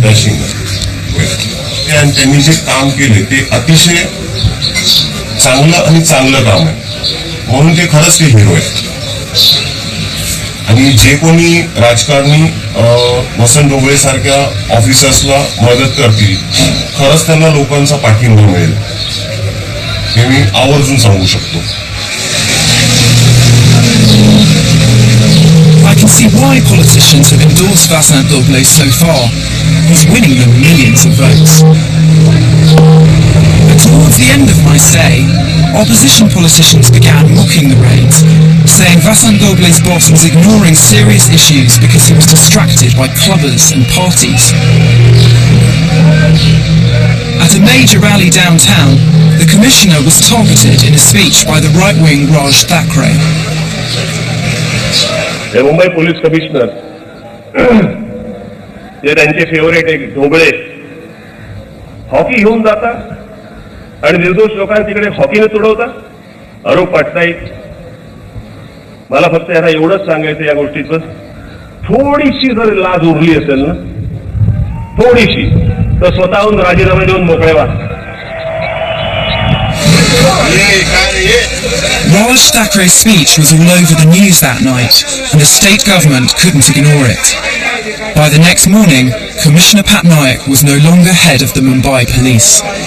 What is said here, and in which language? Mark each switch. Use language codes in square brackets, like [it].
[mr] आणि त्यांनी जे काम केले ते अतिशय चांगलं आणि चांगलं काम आहे म्हणून ते खरंच ते हिरो आहेत. आणि जे कोणी राजकारणी वसंत डोबळे सारख्या ऑफिसर्सला मदत करतील खरंच त्यांना लोकांचा पाठिंबा मिळेल हे मी आवर्जून सांगू शकतो. [en] I can see why politicians have endorsed Vasant Doble so far. He's winning them millions of votes. But towards the end of my stay, opposition politicians began mocking the raids, saying Vasant Doble's boss was ignoring serious issues because he was distracted by clubbers and parties. At a major rally downtown, the commissioner was targeted in a speech by the right-wing Raj Thackeray. [mr] हे Mumbai police commissioner जे त्यांचे favourite एक Dhoble hockey घेऊन जातात आणि निर्दोष लोकांना तिकडे हॉकीने तुडवतात आरोप पाठतायत. मला फक्त यांना एवढंच सांगायचं या गोष्टीचं थोडीशी जर लाज उरली असेल ना थोडीशी तर स्वतःहून राजीनामा देऊन मोकळे व्हा. [en] Raj Thackeray's speech was all over the news that night, and the state government couldn't ignore it. By the next morning, Commissioner Patnaik was no longer head of the Mumbai police.